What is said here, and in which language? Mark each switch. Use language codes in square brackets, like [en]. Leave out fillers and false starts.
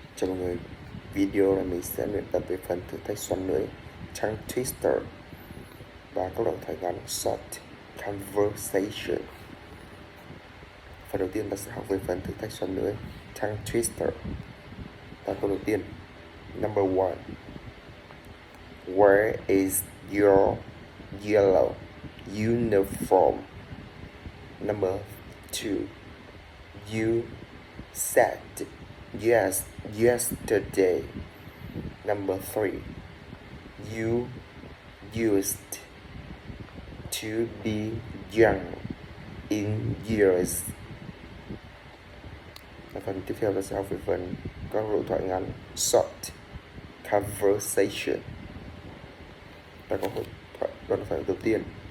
[vi] Chào mọi người, video này mình sẽ luyện tập về phần thử thách xoắn lưới tongue twister và các đoạn thoại ngắn short conversation. Phần đầu tiên ta sẽ học về phần thử thách xoắn lưới tongue twister. Và câu đầu tiên, [en] number 1. Where is your yellow uniform? Number 2. You said yes yesterday. Number 3. You used to be young in years. [vi] Và phần tiếp theo là sẽ học về phần các đoạn thoại ngắn short conversation. Ta có đoạn thoại đầu tiên.